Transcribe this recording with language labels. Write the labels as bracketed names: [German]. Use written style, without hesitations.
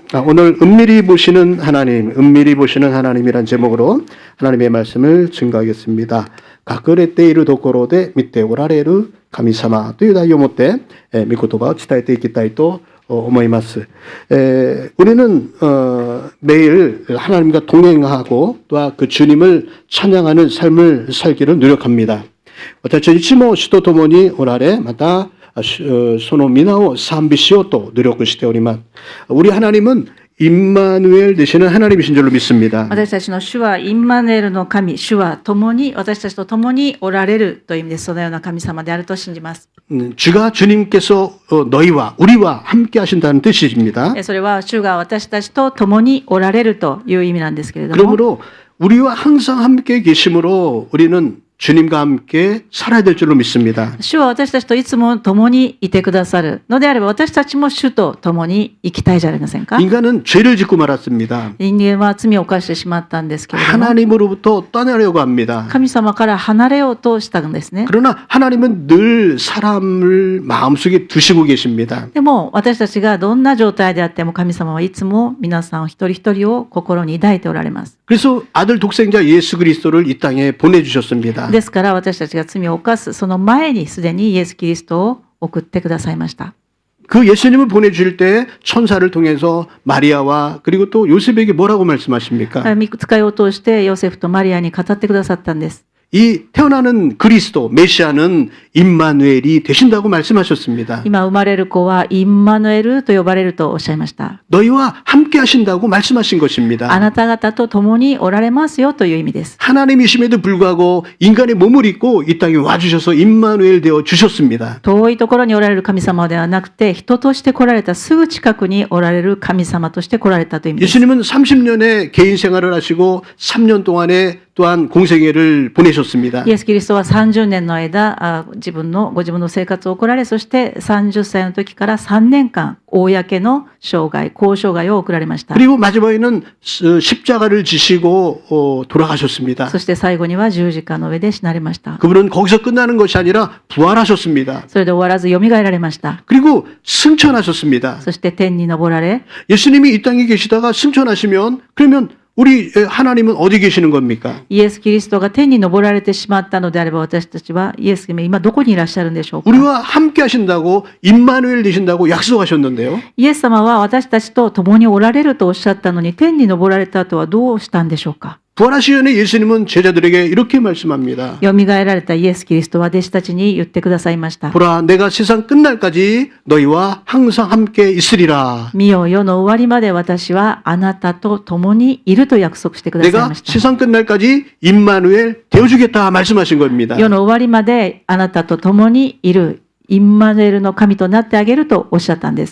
[Korean] 오늘 은밀히 보시는 하나님이란 제목으로 하나님의 말씀을 증거하겠습니다. [Japanese] 隠れているところで見ておられる神様という題をもって御言葉を伝えていきたいと思います。 [Korean] 우리는 매일 하나님과 동행하고 또 그 주님을 찬양하는 삶을 살기를 노력합니다. [Japanese] 私たちいつも主と共におられ、またその皆を賛美しようと努力しております。 [Korean] 우리 하나님은 임마누엘 되시는 하나님이신 줄로 믿습니다. [Japanese] 私たちの主はインマヌエルの神、主は共に私たちと共におられるという意味です。そのような神様であると信じます。 [Korean] 주가 주님께서 너희와 우리와 함께 하신다는 뜻입니다. [Japanese] それは主が私たちと共におられるという意味なんですけれども、 [Korean] 그러므로 우리와 항상 함께 계심으로 우리는 주님과 함께 살아야 될 줄로 믿습니다. [Japanese] 主は私たちといつも共にいてくださるのであれば、私たちも主と共に生きたいじゃありませんか。 [Korean] 인간은 죄를 짓고 말았습니다. [Japanese] 人間は罪を犯してしまったんですけれども、 [Korean] 하나님으로부터 떠나려고 합니다. [Japanese] 神様から離れようとしたんですね。 [Korean] 그러나 하나님은 늘 사람을 마음속에 두시고 계십니다. [Japanese] でも私たちがどんな状態であっても、神様はいつも皆さん一人一人を心に抱いておられます。 [Korean] 그래서 아들 독생자 예수 그리스도를 이 땅에 보내주셨습니다. [Japanese] ですから私たちが罪を犯すその前にすでにイエス・キリストを送ってくださいました。 [Korean] 그 예수님을 보내주실 때 천사를 통해서 마리아와 그리고 또 요셉에게 뭐라고 말씀하십니까? [Japanese] 御使いを通してヨセフとマリアに語ってくださったんです。 [Korean] 이 태어나는 그리스도 메시아는 임마누엘이 되신다고 말씀하셨습니다. [Japanese] 今生まれる子はインマヌエルと呼ばれるとおっしゃいました。 [Korean] 너희와 함께 하신다고 말씀하신 [Japanese] あ [Korean] 것입니다. [Japanese] なた方と共におられますよという意味です。 [Korean] 하나님이심에도 불구하고 인간의 몸을 입고 이 땅에 와주셔서 임마누엘 되어 주셨습니다. [Japanese] 遠いところにおられる神様ではなくて、人として来られた、すぐ近くにおられる神様として来られたという意味です。 [Korean] 예수님은 30년의 개인 생활을 하시고 3년 동안에 또한 공생애를 보내셨습니다. [Japanese] イエス・キリストは30年の間、ご自分の生活を送られ、そして30歳の時から3年間、公の生涯、公生涯を送られました。 [Korean] 그리고 마지막에는 십자가를 지시고 돌아가셨습니다. [Japanese] そして最後には十字架の上で死なれました。 [Korean] 그분은 거기서 끝나는 것이 아니라 부활하셨습니다. [Japanese] それで終わらず蘇られました。 [Korean] 그리고 승천하셨습니다. [Japanese] そして天に昇られ、 [Korean] 예수님이 이 땅에 계시다가 승천하시면 그러면 우리 하나님은 어디 계시는 겁니까? [Japanese] イエス・キリストが天に昇られてしまったのであれば、私たちはイエス様今どこにいらっしゃるんでしょうか。 [Korean] 우리와 함께 하신다고 임마누엘 되신다고 약속하셨는데요. [Japanese] イエス様は私たちと共におられるとおっしゃったのに、天に昇られた後はどうしたんでしょうか。 [Korean] 부활하시기 전에 예수님은 제자들에게 이렇게 말씀합니다. [Japanese] よみがえられたイエス・キリストは弟子たちに言ってくださいました。 [Korean] 보라, 내가 세상 끝날까지 너희와 항상 함께 있으리라. [Japanese] 見よ、世の終わりまで私はあなたと共にいると約束してください [Korean] 내가 [Japanese] ました。 [Korean] 세상 끝날까지 임마누엘 되어주겠다 말씀하신 겁니다. [Japanese] 世の終わりまであなたと共にいる。インマヌエルの神となってあげるとおっしゃったんです。